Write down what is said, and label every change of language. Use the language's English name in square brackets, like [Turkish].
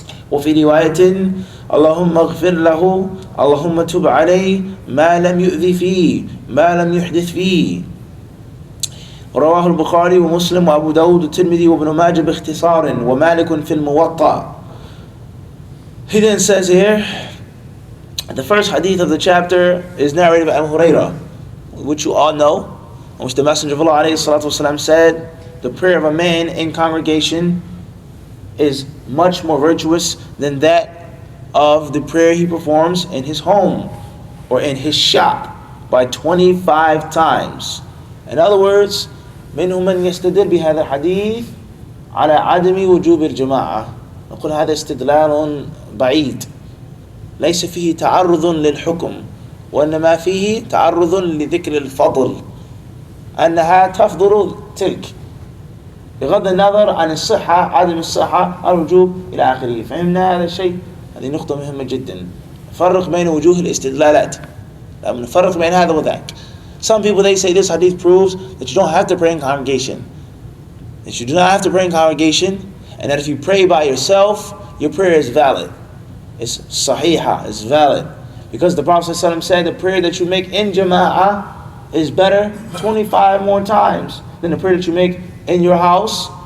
[Arabic] وفي رواية اللهم اغفر له اللهم تب عليه ما لم يؤذي فيه ما لم يحدث فيه رواه البخاري ومسلم وأبو داود والترمذي وابن ماجه باختصار ومالك في الموطأ. [English] He then says here, the first hadith of the chapter is narrated by Abu Hurairah, which you all know, in which the Messenger of Allah ﷺ said, the prayer of a man in congregation is much more virtuous than that of the prayer he performs in his home or in his shop by 25 times. In other words, [Arabic] منهم من يستدل بهذا الحديث على عدم وجوب الجماعة. نقول هذا استدلال بعيد ليس فيه تعرض للحكم وإنما فيه تعرض لذكر الفضل أنها تفضل تلك بغض النظر عن الصحة عدم الصحة الوجوب إلى آخره. فهمنا هذا الشيء؟ هذه نقطة مهمة جدا. نفرق بين وجوه الاستدلالات. نفرق بين هذا وذاك. [English] Some people, they say this hadith proves that you don't have to pray in congregation. That you do not have to pray in congregation, and that if you pray by yourself, your prayer is valid. It's sahiha, it's valid. Because the Prophet ﷺ said the prayer that you make in jama'ah is better 25 more times than the prayer that you make in your house.